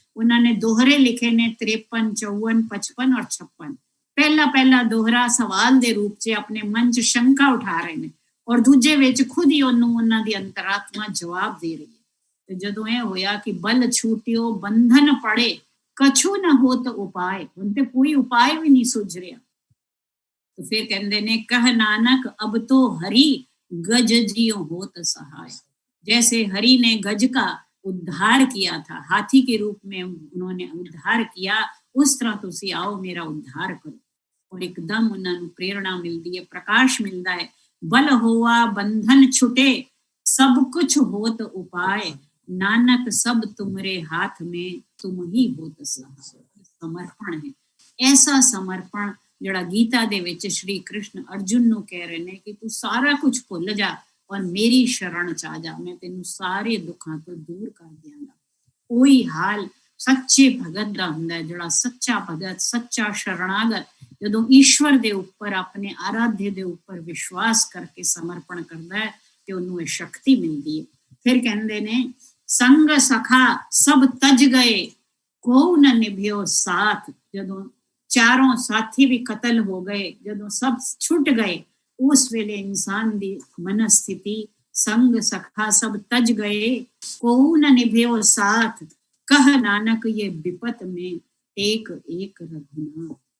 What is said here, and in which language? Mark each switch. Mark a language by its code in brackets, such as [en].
[pa] ਉਹਨਾਂ ਨੇ ਦੋਹਰੇ ਲਿਖੇ ਨੇ 53, 54, 55 ਔਰ 56। ਪਹਿਲਾ ਦੋਹਰਾ ਸਵਾਲ ਦੇ ਰੂਪ 'ਚ ਆਪਣੇ ਮਨ 'ਚ ਸ਼ੰਕਾ ਉਠਾ ਰਹੇ ਨੇ ਔਰ ਦੂਜੇ ਵਿੱਚ ਖੁਦ ਹੀ ਉਹਨੂੰ ਉਹਨਾਂ ਦੀ ਅੰਤਰਾਤਮਾ ਜਵਾਬ ਦੇ ਰਹੀ ਹੈ। ਤੇ ਜਦੋਂ ਇਹ ਹੋਇਆ ਕਿ ਬਲ ਛੂਟਿਓ ਬੰਧਨ ਪੜੇ ਕਛੂ ਨਾ ਹੋਤ ਉਪਾਏ, ਹੁਣ ਤੇ ਕੋਈ ਉਪਾਏ ਵੀ ਨਹੀਂ ਸੁਝ ਰਿਹਾ। [hi] तो फिर कहते ने कह नानक अब तो हरि गज जियो होत सहाय। जैसे हरि ने गज का उद्धार किया था, हाथी के रूप में उन्होंने उद्धार किया, उस तरह [pa] तुसी आओ [hi] मेरा उद्धार करो। और एकदम उन्होंने प्रेरणा मिलती है, प्रकाश मिलता है। बल होवा बंधन छुटे सब कुछ होत उपाय, नानक सब तुमरे हाथ में तुम ही होत सहाय। समर्पण है, ऐसा समर्पण [pa] ਜਿਹੜਾ ਗੀਤਾ ਦੇ ਵਿੱਚ ਸ਼੍ਰੀ ਕ੍ਰਿਸ਼ਨ ਅਰਜੁਨ ਨੂੰ ਕਹਿ ਰਹੇ ਨੇ ਕਿ ਤੂੰ ਸਾਰਾ ਕੁਝ ਭੁੱਲ ਜਾ ਔਰ ਮੇਰੀ ਸ਼ਰਨ ਚ ਆ ਜਾ, ਮੈਂ ਤੈਨੂੰ ਸਾਰੇ ਦੁੱਖਾਂ ਤੋਂ ਦੂਰ ਕਰ ਦਿਆਂਗਾ। ਉਹੀ ਹਾਲ ਸੱਚੇ ਭਗਤ ਦਾ ਹੁੰਦਾ, ਜਿਹੜਾ ਸੱਚਾ ਭਗਤ, ਸੱਚਾ ਸ਼ਰਣਾਗਤ ਜਦੋਂ ਈਸ਼ਵਰ ਦੇ ਉੱਪਰ, ਆਪਣੇ ਆਰਾਧੇ ਦੇ ਉੱਪਰ ਵਿਸ਼ਵਾਸ ਕਰਕੇ ਸਮਰਪਣ ਕਰਦਾ ਹੈ ਤੇ ਉਹਨੂੰ ਇਹ ਸ਼ਕਤੀ ਮਿਲਦੀ ਹੈ। ਫਿਰ ਕਹਿੰਦੇ ਨੇ ਸੰਗ ਸਖਾ ਸਭ ਤਜ ਗਏ ਕੋ ਨ ਨਿਭਿਓ ਸਾਥ। ਜਦੋਂ ਚਾरों साथी भी कतल हो गए, जदों सब छुट गए, उस वेले इंसान दी मनस्थिति संग सखा सब तज गए को न निभ्यो साथ, कह नानक ये विपत में टेक एक रघुनाथ।